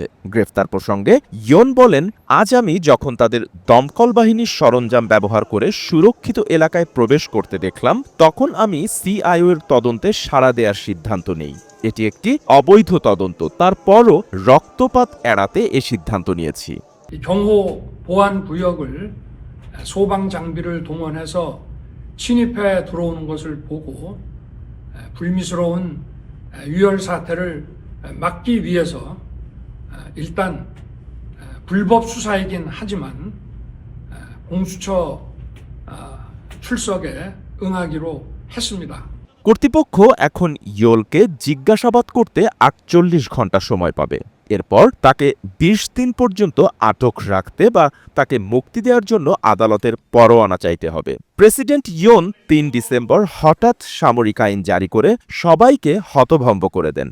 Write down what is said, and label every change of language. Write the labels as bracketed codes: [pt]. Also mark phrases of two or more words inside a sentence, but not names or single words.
[bn] গ্রেফতার প্রসঙ্গে ইয়ন বলেন, আজ আমি যখন তাদের দমকল বাহিনীর সরঞ্জাম ব্যবহার করে সুরক্ষিত এলাকায় প্রবেশ করতে দেখলাম, তখন আমি সিআইও এর তদন্তে সাড়া দেওয়ার সিদ্ধান্ত নেই। এটি একটি অবৈধ তদন্ত, তারপরও রক্তপাত এড়াতে এ সিদ্ধান্ত নিয়েছি। [ko] 경호 보안 구역을 소방 장비를 동원해서 침입해 들어오는 것을 보고 불미스러운 유혈 사태를 막기 위해서 일단 불법 수사이긴 하지만 공수처 출석에 응하기로 했습니다. [bn] কর্তৃপক্ষ এখন ইয়োলকে জিজ্ঞাসাবাদ করতে ৪৮ ঘন্টা সময় পাবে। এরপর তাকে ২০ দিন পর্যন্ত আটক রাখতে বা তাকে মুক্তি দেওয়ার জন্য আদালতের পরোয়ানা চাইতে হবে। প্রেসিডেন্ট ইয়ন ৩ ডিসেম্বর হঠাৎ সামরিক আইন জারি করে সবাইকে হতভম্ব করে দেন।